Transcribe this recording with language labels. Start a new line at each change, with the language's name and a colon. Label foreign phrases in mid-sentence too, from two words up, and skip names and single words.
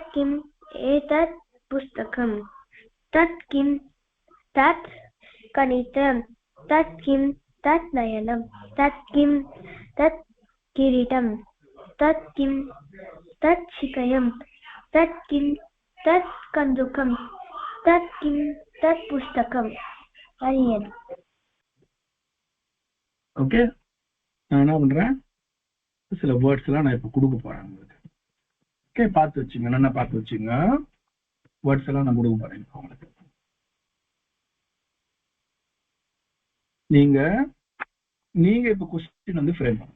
Sanskrit: किम्, एतत् पुस्तकम्, तत् किम्, तत् कनित्रम्, तत् किम्, तत् नयनम्, तत् किम्, तत् किरीटम्, तत् किम्, तत् शिकयम्, तत् किम्, तत् कन्दुकम्, तत् किम्, तत् पुस्तकम्. Ariyan.
Tamil: ஓகே, நான் என்ன பண்றேன், சில வேர்ட்ஸ் எல்லாம் நான் இப்ப கொடுக்க போறேன் உங்களுக்கு. ஓகே, பார்த்து வச்சுங்க, என்ன பார்த்து வச்சுங்க. வேர்ட்ஸ் எல்லாம் நான் கொடுக்க போறேன் உங்களுக்கு. நீங்க இப்ப क्वेश्चन வந்து ஃப்ரேம் பண்ணுங்க.